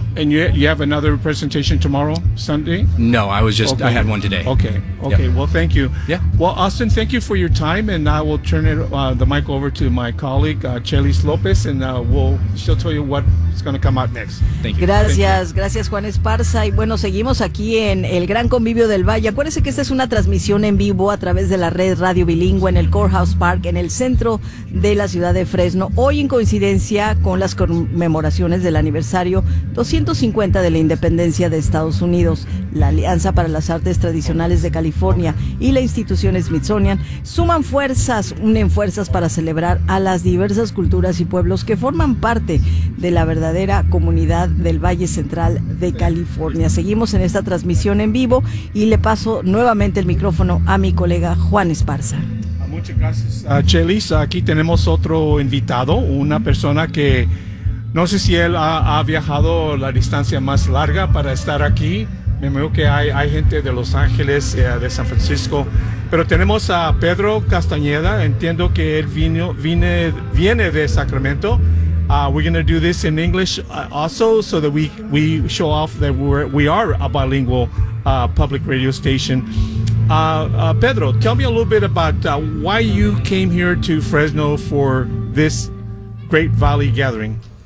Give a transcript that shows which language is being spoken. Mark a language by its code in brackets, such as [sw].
[en] And you have another presentation tomorrow, Sunday? No, I was just, okay. I had one today. Okay. Yep. Well, thank you. Yeah. Well, Austin, thank you for your time, and I will turn it the mic over to my colleague, Chelis Lopez, and she'll tell you what's going to come out next. Thank you. [es] Gracias, Juan Esparza. Y bueno, seguimos aquí en El Gran Convivio del Valle. Acuérdense que esta es una transmisión en vivo a través de la red radio bilingüe en el Courthouse Park, en el centro de la ciudad de Fresno, hoy en coincidencia con las conmemoraciones del aniversario 250 de la independencia de Estados Unidos. La Alianza para las Artes Tradicionales de California y la institución Smithsonian suman fuerzas, unen fuerzas para celebrar a las diversas culturas y pueblos que forman parte de la verdadera comunidad del Valle Central de California. Seguimos en esta transmisión en vivo y le paso nuevamente el micrófono a mi colega Juan Esparza. Muchas gracias, Chelis. Aquí tenemos otro invitado, una persona que no sé si él ha viajado la distancia más larga para estar aquí. Me imagino que hay gente de Los Ángeles, de San Francisco. Pero tenemos a Pedro Castañeda. Entiendo que él viene de Sacramento. [en] We're going to do this in English also so that we show off that we are a bilingual public radio station. Pedro, tell me a little bit about why you came here to Fresno for this Great Valley Gathering.